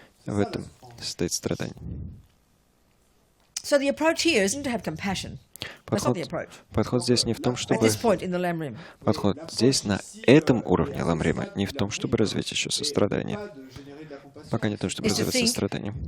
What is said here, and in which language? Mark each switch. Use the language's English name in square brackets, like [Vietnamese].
[Russian] В этом состоит страдание. [English] So the approach here isn't to have compassion. That's not the approach. [Russian] Подход здесь не в том, [English] At [Russian] чтобы... [English] this point in the Lamrim. [Russian] Подход здесь, на этом уровне ламрима, не в том, чтобы развить еще сострадание. Пока не в том, чтобы развивать сострадание.